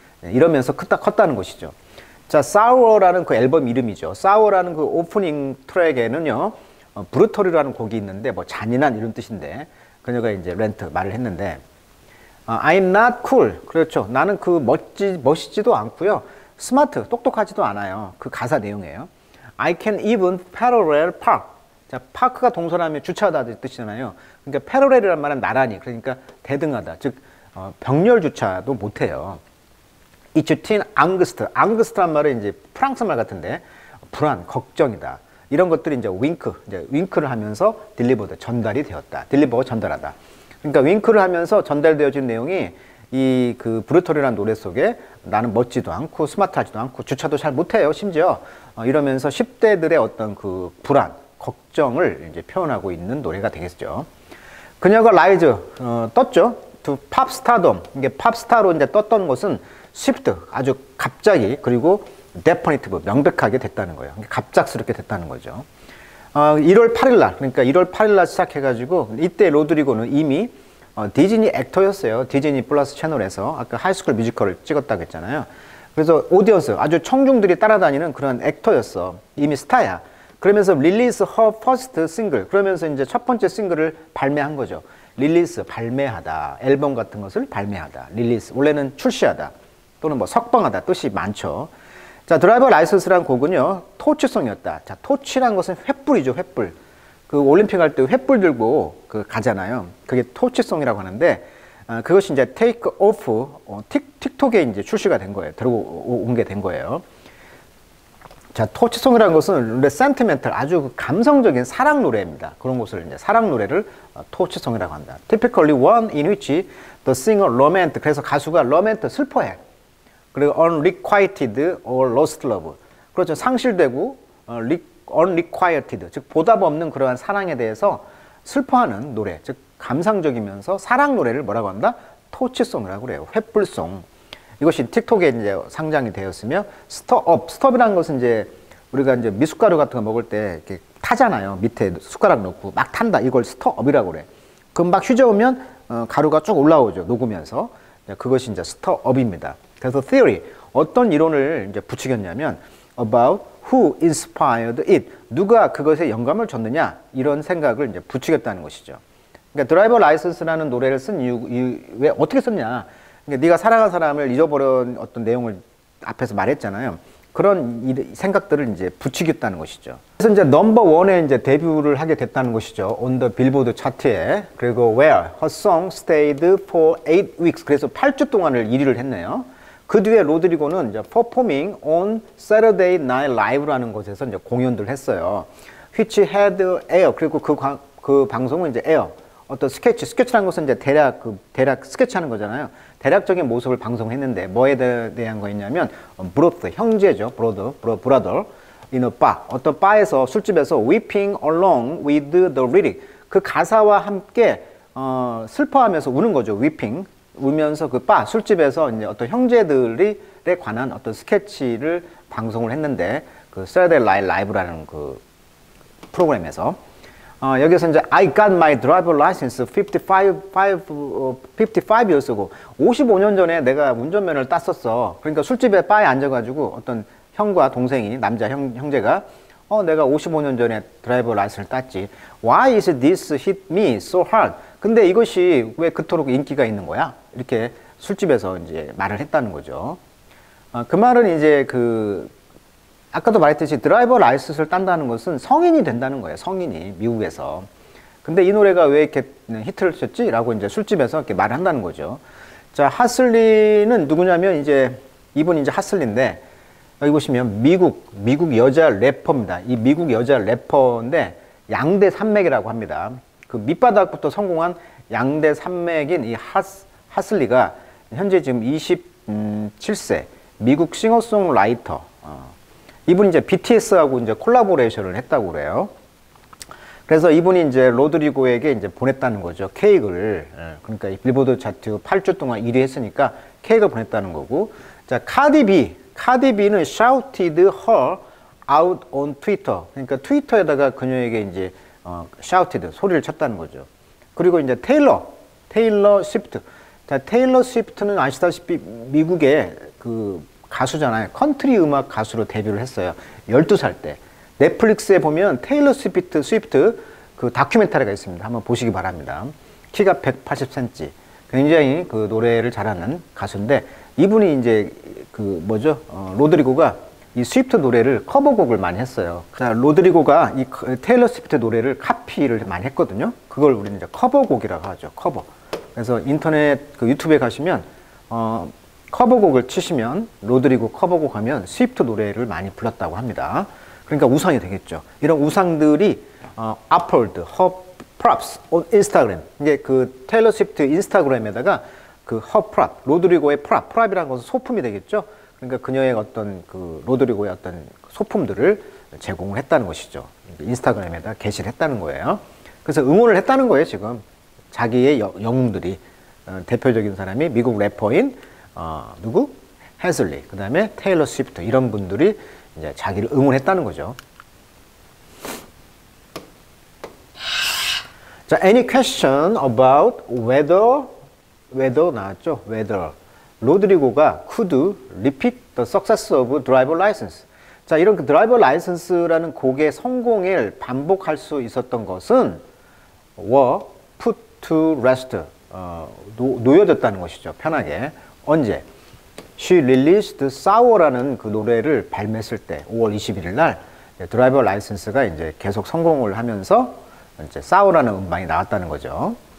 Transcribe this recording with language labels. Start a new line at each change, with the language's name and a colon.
Korean: 이러면서 컸다는 것이죠. 자, Sour라는 그 앨범 이름이죠. Sour라는 그 오프닝 트랙에는요, 브루터리라는 곡이 있는데, 뭐 잔인한 이런 뜻인데, 그녀가 이제 말을 했는데,
English: I'm not cool.
Korean: 그렇죠. 나는 멋있지도 않고요. 스마트, 똑똑하지도 않아요. 그 가사 내용이에요.
English: I can even parallel park.
Korean: 자, 파크가 동서남에 주차하다 뜻이잖아요. 그러니까 패러렐이란 말은 나란히, 그러니까 대등하다. 즉, 병렬 주차도 못해요.
English: It's teen angst.
Korean: angst란 말은 이제 프랑스 말 같은데, 불안, 걱정이다. 이런 것들이 이제 윙크를 하면서 delivered, 전달이 되었다. deliver, 전달하다. 그러니까 윙크를 하면서 전달되어진 내용이 이 브루토리라는 노래 속에 나는 멋지도 않고 스마트하지도 않고 주차도 잘 못해요. 심지어 이러면서 10대들의 어떤 불안, 걱정을 이제 표현하고 있는 노래가 되겠죠. 그녀가 라이즈 떴죠.
English: to pop stardom.
Korean: 이게 팝스타로 이제 떴던 것은 shift, 아주 갑자기, 그리고 definitive, 명백하게 됐다는 거예요. 갑작스럽게 됐다는 거죠. 1월 8일 날, 그러니까 1월 8일 날 시작해가지고 이때 로드리고는 이미 디즈니 액터였어요. 디즈니 플러스 채널에서 아까 하이스쿨 뮤지컬을 찍었다고 했잖아요. 그래서 오디언스, 아주 청중들이 따라다니는 그런 액터였어. 이미 스타야. 그러면서 릴리스
English: her first single.
Korean: 그러면서 이제 첫 번째 싱글을 발매한 거죠. 릴리스, 발매하다. 앨범 같은 것을 발매하다. 릴리스, 원래는 출시하다. 또는 뭐 석방하다. 뜻이 많죠. 자, 드라이버 라이선스라는 곡은요, 토치송이었다. 자, 토치란 것은 횃불이죠, 횃불. 그 올림픽 할 때 횃불 들고 그 가잖아요. 그게 토치송이라고 하는데, 그것이 이제 테이크 오프, 틱톡에 이제 출시가 된 거예요. 들어온 게 된 거예요. 자, 토치송이라는 것은 센티멘탈, 아주 감성적인 사랑 노래입니다. 그런 것을 이제 사랑 노래를 토치송이라고 한다.
English: Typically one in which the singer lament,
Korean: 그래서 가수가
English: lament,
Korean: 슬퍼해. 그리고
English: unrequited or lost love.
Korean: 그렇죠. 상실되고 unrequited, 즉 보답 없는 그러한 사랑에 대해서 슬퍼하는 노래, 즉 감상적이면서 사랑 노래를 뭐라고 한다? 토치송이라고 그래요. 횃불송. 이것이 틱톡에 이제 상장이 되었으며, 스톱이라는 것은 이제 우리가 이제 미숫가루 같은 거 먹을 때 이렇게 타잖아요. 밑에 숟가락 넣고 막 탄다. 이걸 스톱이라고 그래. 그럼 막 휘저으면 가루가 쭉 올라오죠. 녹으면서. 그것이 이제 스톱입니다. 그래서 theory, 어떤 이론을 이제 부추겼냐면
English: about who inspired it,
Korean: 누가 그것에 영감을 줬느냐, 이런 생각을 이제 부추겼다는 것이죠. 그러니까 드라이버 라이선스라는 노래를 쓴 이유, 왜 어떻게 썼냐? 그러니까 네가 사랑한 사람을 잊어버린 어떤 내용을 앞에서 말했잖아요. 그런 생각들을 이제 부추겼다는 것이죠. 그래서 이제 넘버 원에 이제 데뷔를 하게 됐다는 것이죠.
English: on the
Korean: 빌보드 차트에. 그리고
English: where her song stayed for 8 weeks.
Korean: 그래서 8주 동안을 1위를 했네요. 그 뒤에 로드리고는 이제
English: performing on Saturday Night Live
Korean: 라는 곳에서 이제 공연들을 했어요.
English: which had air.
Korean: 그리고 그 방송은 이제 air. 어떤 스케치라는 것은 이제 대략 스케치하는 거잖아요. 대략적인 모습을 방송했는데 뭐에 대한 거였냐면 브로드, 형제죠. 브라더
English: in a bar,
Korean: 어떤 바에서, 술집에서
English: weeping along with the lyric,
Korean: 그 가사와 함께 슬퍼하면서 우는 거죠. weeping, 울면서 그 바, 술집에서 이제 어떤 형제들에 관한 어떤 스케치를 방송을 했는데, 그 Saturday Night Live라는 그 프로그램에서 여기서 이제
English: I got my driver license 55 years ago.
Korean: 55년 전에 내가 운전면허를 땄었어. 그러니까 술집에 바에 앉아가지고 어떤 형과 동생이, 남자 형제가 내가 55년 전에 드라이버 라이선스를 땄지. Why is this hit me so hard? 근데 이것이 왜 그토록 인기가 있는 거야? 이렇게 술집에서 이제 말을 했다는 거죠. 그 말은 이제 아까도 말했듯이 드라이버 라이선스를 딴다는 것은 성인이 된다는 거예요. 성인이, 미국에서. 근데 이 노래가 왜 이렇게 히트를 쳤지? 라고 이제 술집에서 이렇게 말을 한다는 거죠. 자, 하슬리는 누구냐면 이제 이분이 이제 하슬리인데, 여기 보시면 미국 여자 래퍼입니다. 이 미국 여자 래퍼인데 양대 산맥이라고 합니다. 그 밑바닥부터 성공한 양대 산맥인 이 하슬리가 현재 지금 27세 미국 싱어송라이터. 이분이 이제 BTS하고 이제 콜라보레이션을 했다고 그래요. 그래서 이분이 이제 로드리고에게 이제 보냈다는 거죠. 케이크를. 그러니까 이 빌보드 차트 8주 동안 1위 했으니까 케이크를 보냈다는 거고. 자, 카디비는
English: shouted her out on Twitter.
Korean: 그러니까 트위터에다가 그녀에게 이제 shouted, 소리를 쳤다는 거죠. 그리고 이제 테일러 스위프트. 자, 테일러 스위프트는 아시다시피 미국의 그 가수잖아요. 컨트리 음악 가수로 데뷔를 했어요. 12살 때. 넷플릭스에 보면 테일러 스위프트 그 다큐멘터리가 있습니다. 한번 보시기 바랍니다. 키가 180cm. 굉장히 그 노래를 잘하는 가수인데, 이분이 이제 로드리고가 이 스위프트 노래를 커버곡을 많이 했어요. 자, 로드리고가 이 테일러 스위프트 노래를 카피를 많이 했거든요. 그걸 우리는 이제 커버곡이라고 하죠. 커버. 그래서 인터넷 유튜브에 가시면 커버곡을 치시면 로드리고 커버곡 하면 스위프트 노래를 많이 불렀다고 합니다. 그러니까 우상이 되겠죠. 이런 우상들이
English: upload her props on Instagram.
Korean: 이제 그 테일러 스위프트 인스타그램에다가 그
English: her prop,
Korean: 로드리고의 prop이라는 것은 소품이 되겠죠. 그러니까 그녀의 어떤 그 로드리고의 어떤 소품들을 제공을 했다는 것이죠. 인스타그램에다 게시를 했다는 거예요. 그래서 응원을 했다는 거예요, 지금. 자기의 영웅들이. 대표적인 사람이 미국 래퍼인 누구? 해슬리, 그 다음에 테일러 스위프트, 이런 분들이 이제 자기를 응원했다는 거죠.
English: 자, any question about whether
Korean: 나왔죠?
English: whether 로드리고가 could repeat the success of driver license.
Korean: 자, 이런 그 드라이버 라이선스라는 곡의 성공을 반복할 수 있었던 것은
English: were put to rest.
Korean: 놓여졌다는 것이죠. 편하게. 언제?
English: She released
Korean: Sour라는 그 노래를 발매했을 때 5월 21일 날 드라이버 라이선스가 이제 계속 성공을 하면서 이제 Sour라는 음반이 나왔다는 거죠.